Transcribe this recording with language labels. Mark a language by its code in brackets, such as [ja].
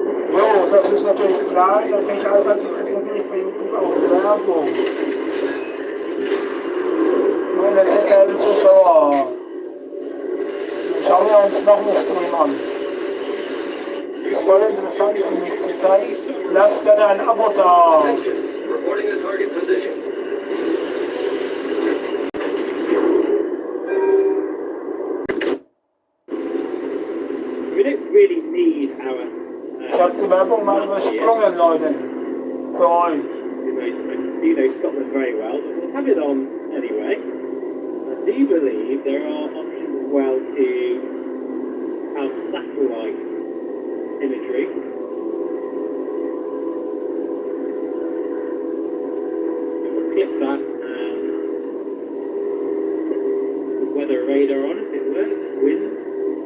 [de] Jo, das ist natürlich klar. Natürlich Alpha gibt es natürlich bei YouTube auch Werbung. Meine sehr verehrten Zuschauer, schauen wir uns noch einen Stream an. Ist voll interessant für mich zurzeit. Lasst gerne ein Abo da. [en] Reporting the target position. So we don't really need our... [de] Ich habe die Werbung mal übersprungen, Leute. Für euch. [en] Because I do know Scotland very well, but we'll have it on anyway. I do believe there are options as well to have satellite imagery. So we'll click that and put weather radar on if it works, winds.